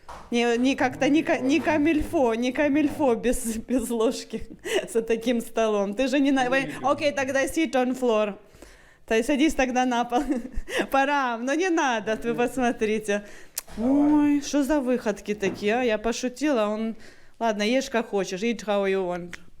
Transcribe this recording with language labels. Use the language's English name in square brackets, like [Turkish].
[Russian] Не как-то не камильфо без ложки за таким столом. Ты же не на... [English] Окей, тогда sit on floor. [Russian] То есть садись тогда на пол. Парам, но не надо, вы посмотрите. Ой, что за выходки такие, а? Я пошутила, он... Ладно, ешь как хочешь, [English] eat how you want.